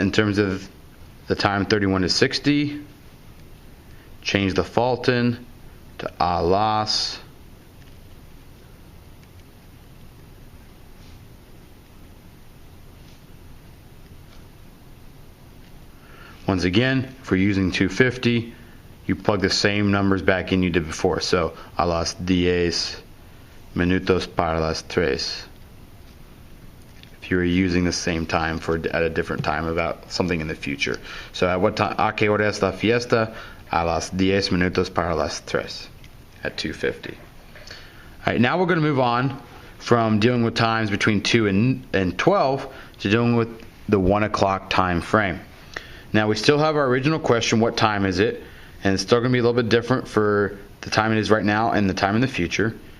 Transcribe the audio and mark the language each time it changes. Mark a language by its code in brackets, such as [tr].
[en] In terms of the time 31 to 60, change the faltan to a las. Once again, if we're using 250, you plug the same numbers back in you did before. [es] So, a las 10 minutos para las 3. [en] If you were using the same time at a different time about something in the future. So, at what time? [es] ¿A qué hora es la fiesta? A las 10 minutos para las 3 [en] at 2:50. All right, now we're going to move on from dealing with times between 2 and 12 to dealing with the 1 o'clock time frame. Now, we still have our original question, what time is it? And it's still going to be a little bit different for the time it is right now and the time in the future.